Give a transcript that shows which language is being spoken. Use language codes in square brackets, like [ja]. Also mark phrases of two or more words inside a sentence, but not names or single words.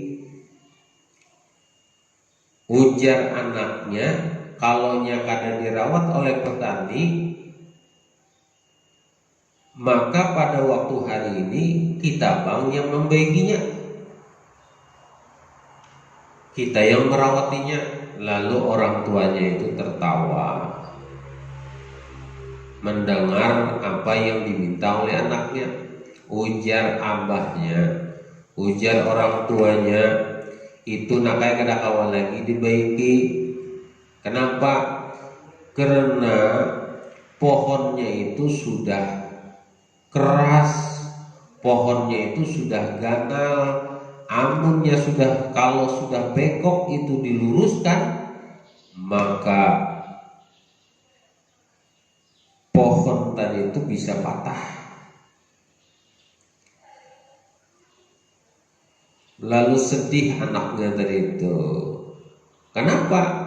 [bjn] Ujar anaknya, "Kalaunya kadang dirawat oleh petani, maka pada waktu hari ini kita bang yang membaikinya, kita yang merawatinya." Lalu orang tuanya itu tertawa mendengar apa yang diminta oleh anaknya. Ujar abahnya, ujar orang tuanya, "Itu nakai kada kawan lagi dibaiki. Kenapa? Karena pohonnya itu sudah keras, pohonnya itu sudah ganal, amunnya sudah, kalau sudah bengkok itu diluruskan, maka pohon tadi itu bisa patah." Lalu sedih anaknya tadi itu. Kenapa?